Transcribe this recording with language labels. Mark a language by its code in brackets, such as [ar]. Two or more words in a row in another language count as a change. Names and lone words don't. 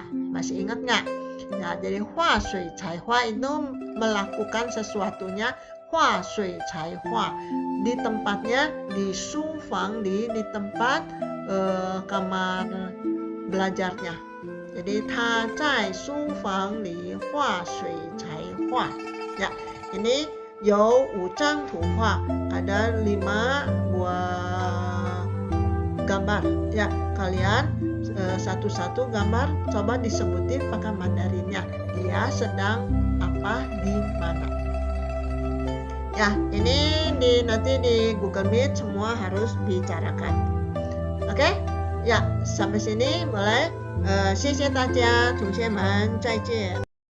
[id] Masih ingat nggak? Ya, jadi [zh] 画水彩画 [id] itu melakukan sesuatunya. [zh] 画水彩画. [id] Di tempatnya di sufang, di tempat kamar belajarnya. Jadi [zh] 他在书房里画水彩画. [id] Ya, ini [zh] 有5张图画, [id] ada 5 buah gambar. Ya, kalian satu-satu gambar coba disebutin pakai Mandarinnya. Dia sedang apa di mana. Ya, ini nanti di Google Meet semua harus bicarakan. Oke? Ya, sampai sini boleh. [zh] 谢谢大家，同学们，再见。